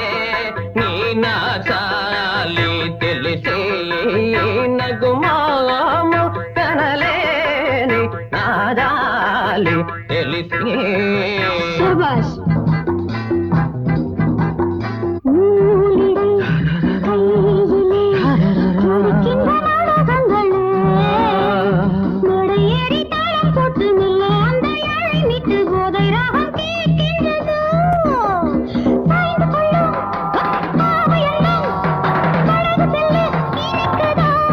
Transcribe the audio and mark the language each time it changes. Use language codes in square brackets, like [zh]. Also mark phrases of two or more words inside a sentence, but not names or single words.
[te] నీ నాసాలి తెలిసే నగుమో కనలే నీ నాదాలి తెలిసే [ta] சபாஷ் நூலிடை கையிலே துடிக்கின்ற நாடகங்களே நடையேறி தாளம் போட்டு மெல்ல அந்த யாழை மீட்டு போதை ராகம் கேட்கின்றதோ சாய்ந்து கொள்ளும் பாவையெல்லாம் படகு செல்ல இனிக்குதோ